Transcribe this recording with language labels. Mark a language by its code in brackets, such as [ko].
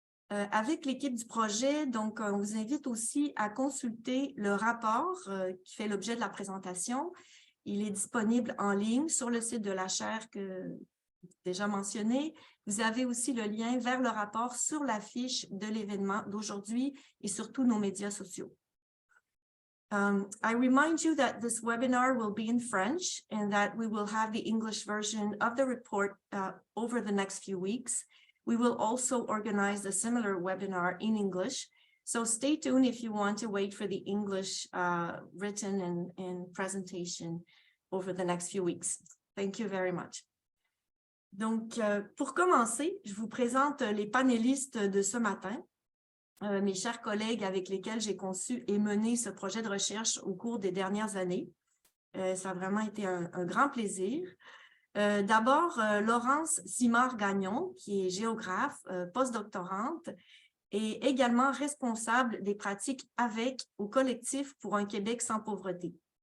[fr] Avec l'équipe du projet, donc, on vous invite aussi à consulter le rapport qui fait l'objet de la présentation. Il est disponible en ligne sur le site de la chaire que déjà mentionné. Vous avez aussi le lien vers le rapport sur la fiche de l'événement d'aujourd'hui et sur tous nos médias sociaux. [en] I remind you that this webinar will be in French and that we will have the English version of the report over the next few weeks. We will also organize a similar webinar in English. So stay tuned if you want to wait for the English written and presentation over the next few weeks. Thank you very much. [fr] Donc, pour commencer, je vous présente les panélistes de ce matin, mes chers collègues avec lesquels j'ai conçu et mené ce projet de recherche au cours des dernières années. Ça a vraiment été un grand plaisir. D'abord, Laurence Simard-Gagnon, qui est géographe, postdoctorante, et également responsable des pratiques avec au collectif pour un Québec sans pauvreté.